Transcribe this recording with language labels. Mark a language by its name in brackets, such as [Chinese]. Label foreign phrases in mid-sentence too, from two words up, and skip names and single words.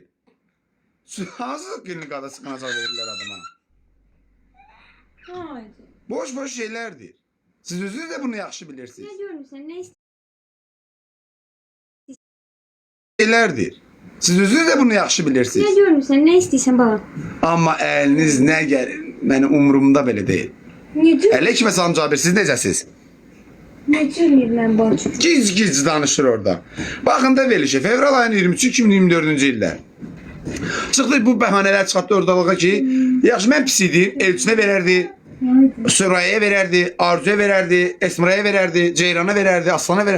[Azerbaijani] Hansı klinikada sıxınacaq verirlər adama? [Turkish] Haydi. [Azerbaijani] Boş şeylərdir. Siz özünüz də bunu yaxşı bilirsiniz. [Turkish] Ne diyorum sen? Ne [Azerbaijani] Şeylərdir. Siz özünüz də bunu yaxşı bilirsiniz. [Turkish] Ne diyorum sen? Ne istiyorsan baba? [Azerbaijani] Amma əliniz nə gəlir? Mənim umurumda belə deyil. [Turkish] Ne diyorum? [Arabic] عليكم سلام [Azerbaijani] Cabir, siz necəsiz? [Turkish] Ne diyorum ben borç? [Azerbaijani] Gic danışır orada. Baxın da verilişi. Fevral ayının 23-cü 2024-cü illər. Çıxdı bu bəhanələr çıxartdı ordalığa ki, yaxşı mən pis idim, Elçinə verərdi, Sürayəyə verərdi, Arzuya verərdi, Esmiraya verərdi, Ceyrana verərdi, Aslana verərdi.